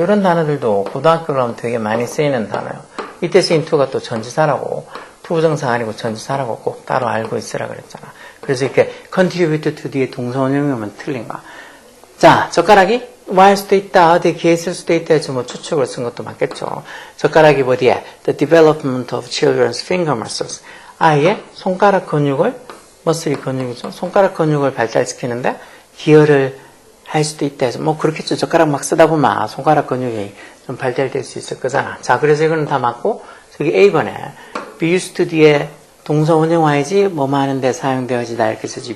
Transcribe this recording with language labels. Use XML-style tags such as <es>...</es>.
<ko>이런 단어들도 고등학교 가면 되게 많이 쓰이는 단어예요. 이때 쓰인 to가 또 전치사라고 부부정사 아니고 전치사라고 꼭 따로 알고 있으라 그랬잖아. 그래서 이렇게</ko> <en>contribute to</en> <ko>뒤에 동사 원형이 오면 틀린가. 자, 젓가락이 뭐 할 수도 있다, 어디에 기여했을 수도 있다 해서 뭐 추측을 쓴 것도 맞겠죠. 젓가락이 어디에?</ko> <en>The development of children's finger muscles.</en> <ko>아이의 손가락 근육을, 머슬이 근육이죠. 손가락 근육을 발달시키는데 기여를 할 수도 있다 해서 뭐 그렇겠죠. 젓가락 막 쓰다 보면 손가락 근육이 좀 발달될 수 있을 거잖아. 자, 그래서 이거는 다 맞고 저기 A번에 be used to 뒤에 동사 원형 와야지 뭐뭐 하는데 사용되어지다 이렇게 쓰지.</ko>